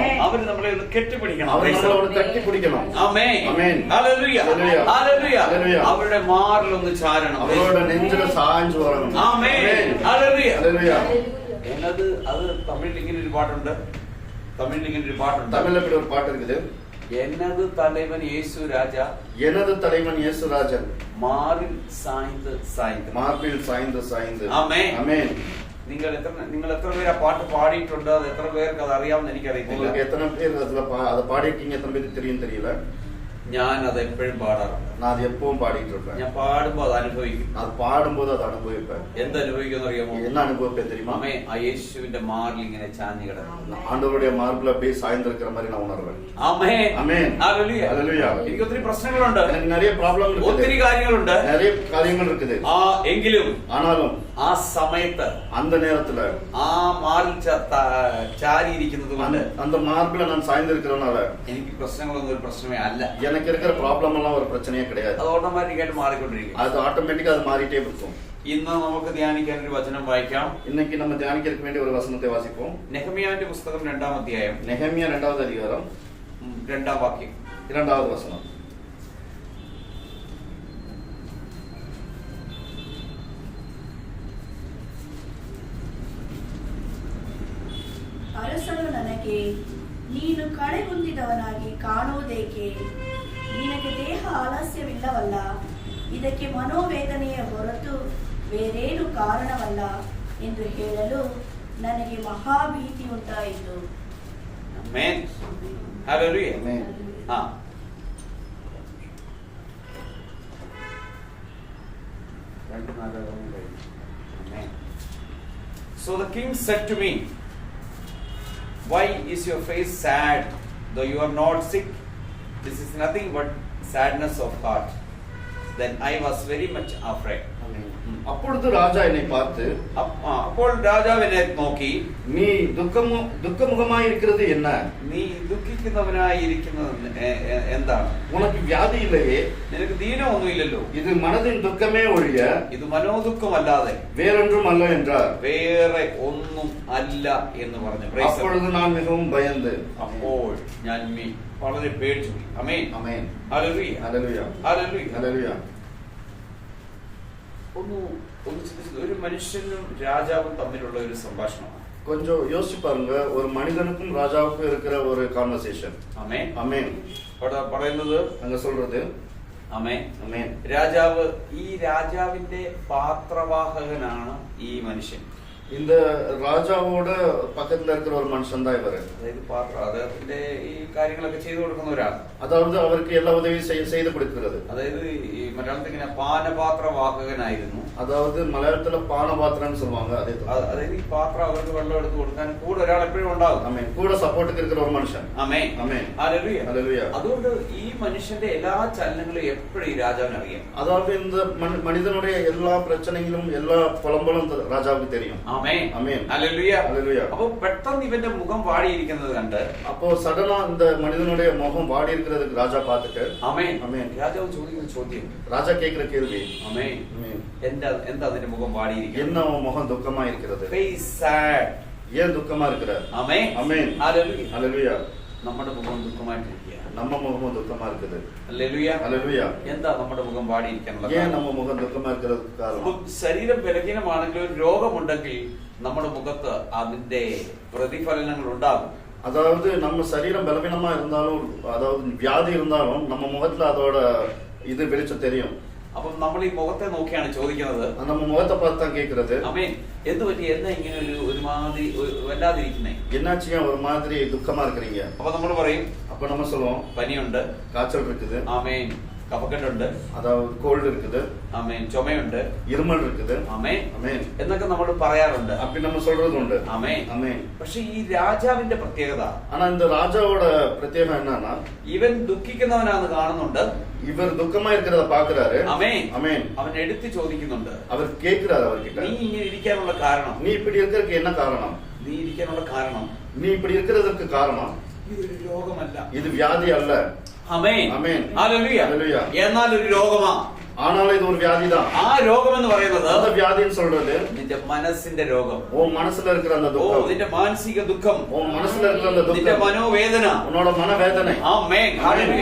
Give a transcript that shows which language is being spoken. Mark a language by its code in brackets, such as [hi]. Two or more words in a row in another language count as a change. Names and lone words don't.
[ml] അവർ നമ്മളെ ഒന്ന് കെട്ടിപ്പിടിക്കണം. അവർ നമ്മളോട് കെട്ടിപ്പിടിക്കണം. ആമേൻ. ആമേൻ. ഹല്ലേലൂയ. ഹല്ലേലൂയ. ഹല്ലേലൂയ. ഹല്ലേലൂയ. അവരുടെ മാറിൽ ഒന്ന് ചാരണം. അവരുടെ നെഞ്ചിൽ സാഞ്ചു വരണം. ആമേൻ. ഹല്ലേലൂയ. ഹല്ലേലൂയ. എന്നത് അത് തമിഴിൽ ഇങ്ങനെ ഒരു പാട്ടുണ്ട്. തമിഴിൽ ഒരു പാട്ട് இருக்குது. [ta] எனது தலைவன் இயேசு ராஜா, எனது தலைவன் இயேசு ராஜன், மாரில் சாய்ந்து சாய்ந்து, மார்பில் சாய்ந்து சாய்ந்து. [ml] ആമേൻ. ആമേൻ. നിങ്ങൾ എത്ര പേര് ആ പാട്ട് പാടിയിട്ടുണ്ട്? അത് എത്ര പേർക്ക് അത് അറിയാമെന്ന് എനിക്കറിയത്തില്ല. [ta] உங்களுக்கு எத்தனை பேர் அதை பாடிருக்கீங்க? எத்தனை பேருக்கு தெரியும் தெரியல. [ml] ഞാൻ അത് എപ്പോഴും പാടാറുണ്ട്. [ta] நான் அது எப்பவும் பாடிட்டு இருப்பேன். [ml] ഞാൻ പാടുമ്പോൾ അത് അനുഭവിക്കും. [ta] அது பாடும்போது அதை அனுபவிப்பேன். [ml] എന്ത് അനുഭവിക്കുമെന്ന് അറിയാമോ? [ta] என்ன அனுபவிப்பேன் தெரியுமா? [ml] ആമേൻ. ആ യേശുവിന്റെ മാറിൽ ഇങ്ങനെ ചാഞ്ഞു കിടക്കുന്നു. [ta] ஆண்டவருடைய மார்பில் அப்படியே சாய்ந்திருக்கிற மாதிரி நான் உணர்வேன். [ml] ആമേൻ. ആമേൻ. ഹല്ലേലൂയ. ഹല്ലേലൂയ. എനിക്ക് ഒത്തിരി പ്രശ്നങ്ങളുണ്ട്. [ta] எனக்கு நிறைய ப்ராப்ளம் இருக்குது. [ml] ഒത്തിരി കാര്യങ്ങളുണ്ട്. [ta] நிறைய காரியங்கள் இருக்குது. [ml] എങ്കിലും [ta] ஆனாலும் [ml] ആ സമയത്ത് [ta] அந்த நேரத்துல [ml] ആ മാറിൽ ചാരിയിരിക്കുന്നത് കൊണ്ട് [ta] அந்த மார்பில நான் சாய்ந்திருக்கிறதுனால [ml] എനിക്ക് പ്രശ്നങ്ങളൊന്നും ഒരു പ്രശ്നമേ അല്ല. [ta] எனக்கு இருக்கிற ப்ராப்ளம் எல்லாம் ஒரு பிரச்சனையே கிடையாது. [ml] അത് ഓട്ടോമാറ്റിക്കായിട്ട് മാറിക്കൊണ്ടിരിക്കും. [ta] அது ஆட்டோமேட்டிக்கா அது மாறிட்டே இருக்கும். [ml] ഇന്ന് നമുക്ക് ധ്യാനിക്കാൻ ഒരു വചനം വായിക്കാം. [ta] இன்னைக்கு நம்ம தியானிக்கிறதுக்கு வேண்டிய ஒரு வசனத்தை வாசிப்போம். [ml] നെഹമ്യാവിന്റെ പുസ്തകം 2-ാം അധ്യായം, [ta] നെഹമ്യ 2வது அதிகாரம் [ml] 2-ാം വാക്യം, [ta] 2வது வசனம். [kn] ಅರಸನು ನನಗೆ, ನೀನು ಕಳೆಗುಂದಿದವನಾಗಿ ಕಾಣುವುದೇಕೆ? ನಿನಗೆ ದೇಹ ಆಲಸ್ಯವಿಲ್ಲವಲ್ಲ, ಇದಕ್ಕೆ ಮನೋವೇದನೆಯ ಹೊರತು ಬೇರೇನು ಕಾರಣವಲ್ಲ ಎಂದು ಹೇಳಲು ನನಗೆ ಮಹಾಭೀತಿ ಉಂಟಾಯಿತು. [ml] ആമേൻ. ഹല്ലേലൂയ. ആമേൻ. [en] So the king said to me, why is your face sad, though you are not sick? This is nothing but sadness of heart. Then I was very much afraid. [ta] அப்பொழுது ராஜா என்னை பார்த்து, [ml] അപ്പോൾ രാജാവ് എന്നെ നോക്കി, [ta] நீ துக்கமுகமாய் இருக்கிறது என்ன? [ml] നീ ദുഃഖിക്കുന്നവനായി ഇരിക്കുന്നത് എന്താണ്? [ta] உனக்கு வியாதி இல்லையே? [ml] നിനക്ക് ദീനമൊന്നുമില്ലല്ലോ? [ta] இது மனதின் துக்கமே ஒழிய [ml] ഇത് മനോദുഃഖമല്ലാതെ [ta] வேறொன்றும் அல்ல என்றார். [ml] വേറെ ഒന്നും അല്ല എന്ന് പറഞ്ഞു. [ta] அப்பொழுது நான் மிகவும் பயந்து, [ml] അപ്പോൾ ഞാൻ വളരെ പേടിച്ചു. ആമേൻ. ആമേൻ. ഹല്ലേലൂയ. ഹല്ലേലൂയ. ഹല്ലേലൂയ. ഹല്ലേലൂയ. ഒന്ന് ചിന്തിച്ചത്, ഒരു മനുഷ്യനും രാജാവും തമ്മിലുള്ള ഒരു സംഭാഷണമാണ്. [ta] கொஞ்சம் யோசிச்சு பாருங்க, ஒரு மனிதனுக்கும் ராஜாவுக்கும் இருக்கிற ஒரு கான்வர்சேஷன். [ml] ആമേൻ. [ta] ஆமென். [ml] പറയുന്നത്, [ta] அங்க சொல்றது [ml] ആമേൻ. [ta] ஆமென். [ml] രാജാവ്, ഈ രാജാവിന്റെ പാത്രവാഹകനാണ് ഈ മനുഷ്യൻ. [ta] இந்த ராஜாவோட பக்கத்துல இருக்கிற ஒரு மனுஷன் தான் இவரு. [ml] അതായത് അദ്ദേഹത്തിന്റെ ഈ കാര്യങ്ങളൊക്കെ ചെയ്തു കൊടുക്കുന്ന ഒരാൾ. [ta] அதாவது அவருக்கு எல்லா உதவியும் செய்து கொடுக்கிறது. [ml] അതായത് ഈ മലയാളത്തിൽ ഇങ്ങനെ പാനപാത്രവാഹകനായിരുന്നു. [ta] அதாவது மலையாளத்துல பானபாத்திரம்னு சொல்லுவாங்க. [ml] അതായത് ഈ പാത്രം അവർക്ക് വെള്ളം എടുത്ത് കൊടുക്കാൻ കൂടെ ഒരാൾ എപ്പോഴും ഉണ്ടാകും. [ta] ஆமென். கூட சப்போர்ட்டுக்கு இருக்கிற ஒரு மனுஷன். [ml] ആമേൻ. [ta] ஆமென். [ml] ഹല്ലേലൂയ. [ta] ஹல்லேலூயா. [ml] അതുകൊണ്ട് ഈ മനുഷ്യന്റെ എല്ലാ ചലനങ്ങളും എപ്പോഴും ഈ രാജാവിന് അറിയാം. [ta] அதாவது இந்த மனிதனுடைய எல்லா பிரச்சனைகளும் எல்லா புலம்பலும் ராஜாவுக்கு தெரியும். [ml] ആമേൻ. [ta] ஆமென். [ml] ഹല്ലേലൂയ. [ta] ஹல்லேலூயா. [ml] അപ്പോൾ പെട്ടെന്ന് ഇവന്റെ മുഖം വാടിയിരിക്കുന്നത് കണ്ട്, [ta] அப்போ சடனா இந்த மனிதனுடைய முகம் வாடி இருக்கிறதுக்கு ராஜா பார்த்துட்டு, [ml] ആമേൻ. [ta] ஆமென். [ml] രാജാവ് ചോദിക്കുന്ന ചോദ്യം, [ta] ராஜா கேக்குற கேள்வி, [ml] ആമേൻ, [ta] ஆமென், [ml] എന്താ അതിന്റെ മുഖം വാടിയിരിക്കുന്നത്? [ta] என்ன உன் முகம் துக்கமா இருக்கிறது? [en] Face sad. [ta] ஏன் துக்கமா இருக்கிற? [ml] ആമേൻ. [ta] ஆமென். [ml] ഹല്ലേലൂയ. [ta] ஹல்லேலூயா. [ml] നമ്മുടെ മുഖം ദുഃഖമായിട്ടിരിക്കുക. [ta] நம்ம முகமும் துக்கமா இருக்குது. [ml] ഹല്ലേലൂയ. [ta] ஹல்லேலூயா. [ml] എന്താ നമ്മുടെ മുഖം വാടിയിരിക്കാനുള്ള [ta] ஏன் [ml] കാരണം? [ta] நம்ம முகம் துக்கமா இருக்கிறதுக்கு காரணம்? [ml] ശരീരം ബലഹീനമാണെങ്കിൽ, ഒരു രോഗമുണ്ടെങ്കിൽ നമ്മുടെ മുഖത്ത് അതിന്റെ പ്രതിഫലനങ്ങൾ ഉണ്ടാകും. [ta] அதாவது நம்ம சரீரம் பலவீனமா இருந்தாலும், அதாவது வியாதி இருந்தாலும் நம்ம முகத்துல அதோட இது வெளிச்சம் தெரியும். [ml] അപ്പം നമ്മൾ ഈ മുഖത്തെ നോക്കിയാണ് ചോദിക്കുന്നത്. [ta] நம்ம முகத்தை பார்த்து தான் கேட்கறது. [ml] ആമേൻ. എന്ത് പറ്റി? എന്താ ഇങ്ങനെ ഒരുമാതിരി വല്ലാതിരിക്കുന്നേ? [ta] என்னாச்சுங்க ஒரு மாதிரி துக்கமா இருக்கிறீங்க? [ml] അപ്പൊ നമ്മൾ പറയും [ta] அப்ப நம்ம சொல்லுவோம் [ml] പനിയുണ്ട്, [ta] காய்ச்சல் இருக்குது, [ml] ആമേൻ, കഫക്കെട്ടുണ്ട്, [ta] அதாவது கோல்டு இருக்குது, [ml] ആമേൻ, ചുമയുണ്ട്, [ta] இருமல் இருக்குது, [ml] ആമേൻ [ta] அமேன் [ml] എന്നൊക്കെ നമ്മൾ പറയാറുണ്ട്. [ta] அப்படி நம்ம சொல்றது உண்டு. [ml] ആമേൻ. [ta] அமேன். [ml] പക്ഷെ ഈ രാജാവിന്റെ പ്രത്യേകത, [ta] ஆனா இந்த ராஜாவோட பிரத்யேகம் என்னன்னா [ml] ഇവൻ ദുഃഖിക്കുന്നവനാന്ന് കാണുന്നുണ്ട്. [ta] இவர் துக்கமா இருக்கிறத பாக்குறாரு. [ml] ആമേൻ. [ta] அமேன். [ml] അവൻ എടുത്ത് ചോദിക്കുന്നുണ്ട്, [ta] அவர் கேட்கிறாரு அவர்கிட்ட, [ml] നീ ഇങ്ങനെ ഇരിക്കാനുള്ള കാരണം, [ta] நீ இப்படி இருக்கிறதுக்கு என்ன காரணம்? [ml] നീ ഇരിക്കാനുള്ള കാരണം [ta] நீ இப்படி இருக்கிறதுக்கு காரணம் [ml] ഇതൊരു രോഗമല്ല. [ta] இது வியாதி அல்ல. [ml] ആമേൻ. ആമേൻ. ഹല്ലേലൂയ. ഹല്ലേലൂയ. എന്നാൽ ഒരു രോഗമാ. [ta] ஆனாலும் இது ஒரு வியாதி தான். [ml] ആ രോഗം എന്ന് പറയുന്നത് [ta] அந்த வியாதின்னு சொல்றது [ml] നിന്റെ മനസ്സിന്റെ രോഗം. [ta] உன் மனசுல இருக்கிற அந்த ഓ, துக்கம், [ml] നിന്റെ മാനസിക ദുഃഖം, [ta] உன் மனசுல இருக்கிற அந்த [ml] നിന്റെ [ta] துக்கம், [ml] മനോവേദന. [ta] உன்னோட மனவேதனை. [ml] ആമേൻ. ഹല്ലേലൂയ.